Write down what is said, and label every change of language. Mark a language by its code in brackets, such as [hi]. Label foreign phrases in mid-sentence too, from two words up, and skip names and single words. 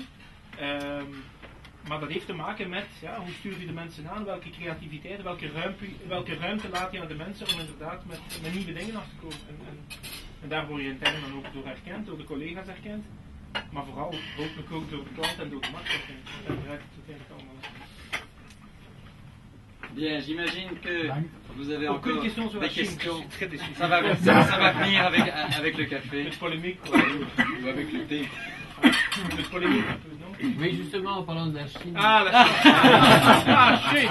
[nl] Maar dat heeft te maken met hoe stuur je de mensen aan, welke creativiteit, welke ruimte laat je aan de mensen om inderdaad met nieuwe dingen af te komen. En daar word je intern dan ook door herkend, door de collega's herkend. Maar vooral hopelijk ook door de klant en door de markt herkend. Daar draait het uiteindelijk allemaal aan. [fr] Bien, j'imagine que vous avez encore des questions. Ça va venir avec le café. Une polémique, ou avec le thé. Une polémique un peu, non? Oui, justement, en parlant de la Chine. Ah, la Chine.